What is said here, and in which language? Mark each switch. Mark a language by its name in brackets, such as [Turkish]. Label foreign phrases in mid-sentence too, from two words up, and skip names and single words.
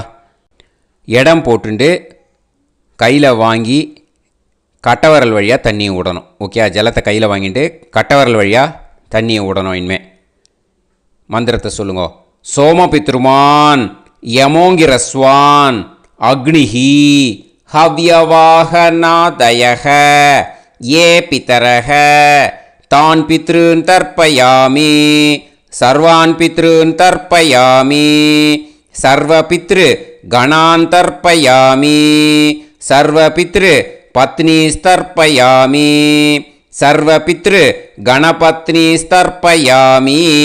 [Tamil] இடம் போட்டுண்டு கையில் வாங்கி கட்டவரல் வழியாக தண்ணியை விடணும். ஓகேயா? ஜலத்தை கையில் வாங்கிட்டு கட்டவரல் வழியாக தண்ணியை விடணும். இனிமே மந்திரத்தை சொல்லுங்க. [Sanskrit] सोमपितृमान् यमोङ्गिरस्वान् अग्निः हव्यवाहनादयः ये पितरः तान् पितॄन् तर्पयामि सर्वान् पितॄन् तर्पयामि सर्वपितृगणान् तर्पयामि सर्वपितृपत्नीस्तर्पयामि सर्वपितृगणपत्नीस्तर्पयामि.